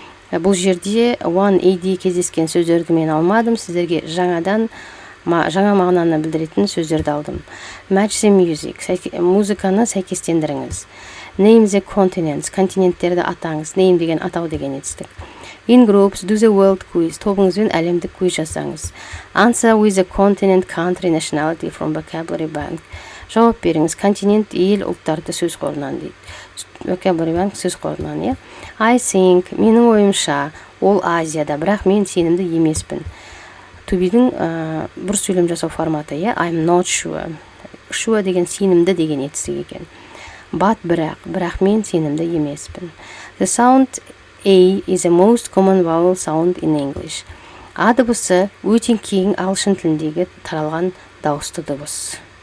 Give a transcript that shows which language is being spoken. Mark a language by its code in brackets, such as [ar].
[kk] Бұл жерде 1AD кездескен сөздерді мен алмадым. Сіздерге жаңа мағынаны білдіретін сөздерді алдым. [en] Match the music, [kk] музыканы сәйкестендіріңіз. [en] Name the continents, [kk] континенттерді атаңыз. Name деген атау деген етістік. [en] In groups, do the world quiz, [kk] тобыңызбен әлемдік квиз жасаңыз. [en] Answer with the continent, country, nationality from vocabulary bank. [kk] Жауап беріңіз, континент, ел, ұлттарды сөз қорынан дейді. Vocabulary bank сөз қорынан, иә. [en] I think, [kk] менің ойымша, ол Азияда, бірақ мен сенімді емеспін. To be'дің бір сөйлем жасау форматы, иә. [en] I'm not sure. [kk] Sure деген сенімді деген етістік екен. But бірақ мен сенімді емеспін. [en] The sound A is the most common vowel sound in English. [kk] А дыбысы өте кең ағылшын тіліндегі таралған дауысты дыбыс.